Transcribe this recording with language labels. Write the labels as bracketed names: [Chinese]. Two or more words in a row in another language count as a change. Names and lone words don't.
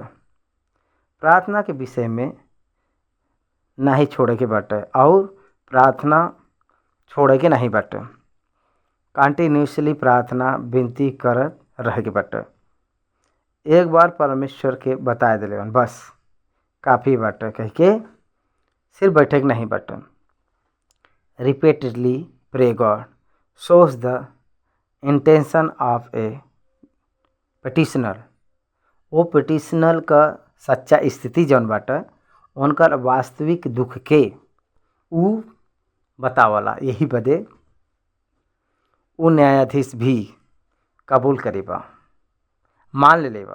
[Bhojpuri] प्रार्थना के विषय में नहीं छोड़े के बाटे और प्रार्थना छोड़े के नहीं बाटे। कंटिन्यूसली प्रार्थना विनती करत रहे के बाटे। एक बार परमेश्वर के बता दिले बस काफ़ी बाटे कह के सिर्फ बैठे नहीं बाटे। [English] Repeatedly pray God shows the intention of a petitioner. [Bhojpuri] वो पिटिशनर का सच्चा स्थिति जौन बाटे उनकर वास्तविक दुख के ऊ बतावला। यही बदे ऊ न्यायाधीश भी कबूल करेबा, मान लेबा।